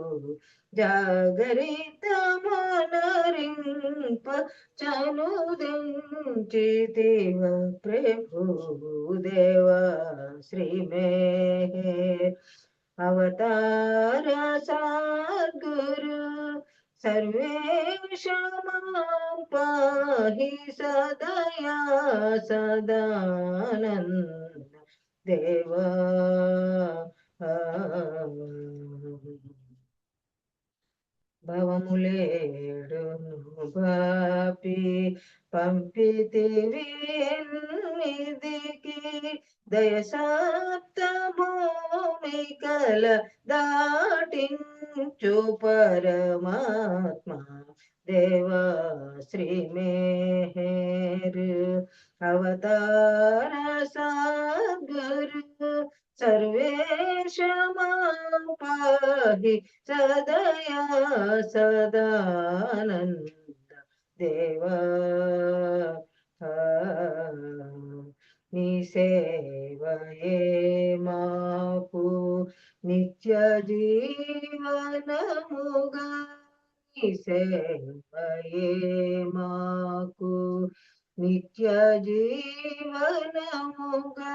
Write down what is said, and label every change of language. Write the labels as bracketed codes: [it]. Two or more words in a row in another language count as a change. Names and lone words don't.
[te] జాగరిత మనరింప చనుదెంచితివ ప్రభు దేవా శ్రీ మేహర్ అవతార సద్గురు [sa] सर्वेश मां पाहि सदया सदानंद देवा। [te] భవములేడును బాపి పంపితివి ఎన్నిదికి. దయసాప్త భూమికల దాటించు పరమాత్మ దేవా శ్రీ మేహర్ అవతార సద్గురు [sa] सर्वेश मां पाहि सदया सदानंद देवा। [te] నీ సేవయే మాకు నిత్య జీవనముగా. నీ సేవయే మాకు నిత్య జీవనముగా.